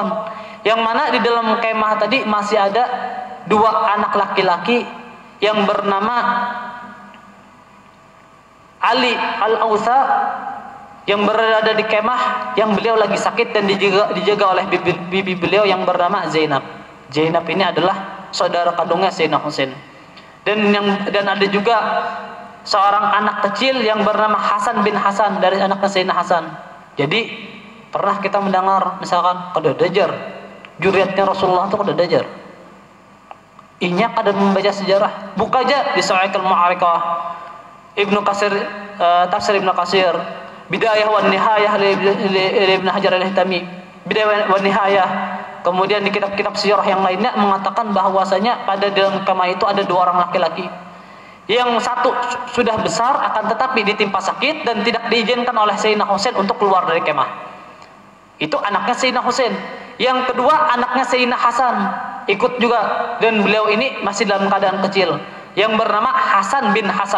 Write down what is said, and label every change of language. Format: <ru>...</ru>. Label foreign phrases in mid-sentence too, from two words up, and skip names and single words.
<id>Yang mana di dalam kemah tadi masih ada 2 anak laki-laki yang bernama Ali Al-Ausa, yang berada di kemah, yang beliau lagi sakit dan dijaga oleh bibi beliau yang bernama Zainab. Zainab ini adalah saudara kandungnya Sayyidina Husain. Dan ada juga seorang anak kecil yang bernama Hasan bin Hasan dari anaknya Sayyidina Hasan. Jadi pernah kita mendengar misalkan Qadadajar, juriatnya Rasulullah itu Qadadajar.</id> <bjn>Inya kada membaca sejarah, buka aja di Sa'iqul Mu'arikah, Ibnu Katsir, tafsir Ibnu Katsir, Bidayah wan Nihayah li Ibnu Hajar al-Haytami, Bidayah wan Nihayah.</bjn> <id>Kemudian di kitab-kitab sirah yang lainnya mengatakan bahwasanya pada dalam kemah itu ada 2 orang laki-laki. Yang satu sudah besar akan tetapi ditimpa sakit dan tidak diizinkan oleh Sayyidina Husain untuk keluar dari kemah. Itu anaknya Sayyidina Husain. Yang kedua anaknya Sayyidina Hasan ikut juga, dan beliau ini masih dalam keadaan kecil, yang bernama Hasan bin Hasan.</id>